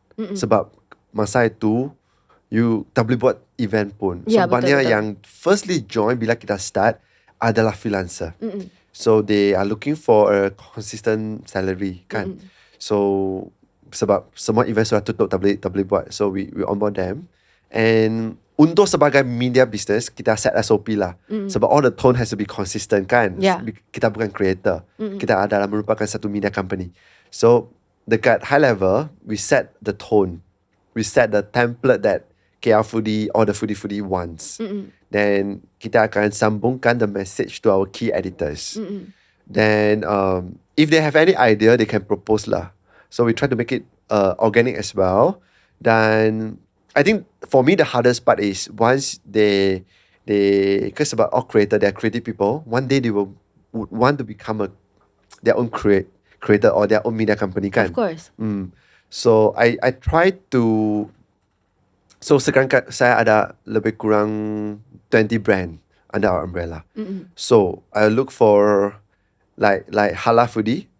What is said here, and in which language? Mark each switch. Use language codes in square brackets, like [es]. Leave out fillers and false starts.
[ms] Sebab masa itu you tak boleh buat event pun. So banyak yang [en] firstly join [ms] bila kita start adalah freelancer. [en] So they are looking for a consistent salary kan. [ms] So sebab semua event sudah tutup, tak boleh buat. [en] So we onboard them. And [ms] untuk sebagai [en] media business, kita set SOP lah. Sebab all the tone has to be consistent kan. [ms] Kita bukan creator. Kita adalah merupakan satu [en] media company. So [ms] dekat [en] high level, we set the tone. We set the template that 𝘾𝙍𝙀𝙊𝙀 or the foodie wants. Then [ms] kita akan sambungkan [en] the message to our key editors. Then if they have any idea, they can propose lah. So we try to make it organic as well. Then I think for me the hardest part is once they because about all creator, they are creative people. One day they would want to become their own creator or their own media company kan. Of course. So I try to. [ms] So sekarang saya ada lebih kurang 20 brand [en] under our umbrella. So I look for like halal foodie.